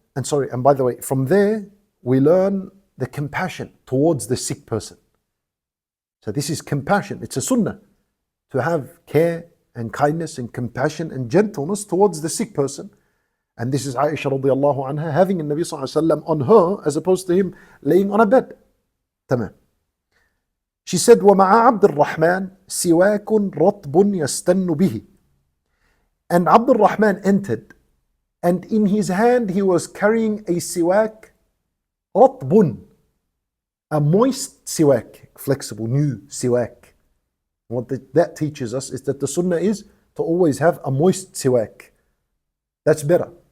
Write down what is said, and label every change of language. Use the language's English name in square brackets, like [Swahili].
[English] And by the way, from there we learn the compassion towards the sick person. So this is compassion. It's a sunnah to have care and kindness and compassion and gentleness towards the sick person. And this is Aisha radiallahu anha having the Nabi sallallahu alayhi wa sallam on her as opposed to him laying on a bed. [Arabic] Tamam. [English] She said, [Arabic] وَمَعَ عَبْدِ الرَّحْمَنِ سِوَاكٌ رَطْبٌ يَسْتَنُّ بِهِ. [English] And Abdul Rahman entered, and in his hand he was carrying a siwak, رَطْبٌ, a moist siwak, flexible, new siwak. What that teaches us is that the sunnah is to always have a moist siwak. That's better.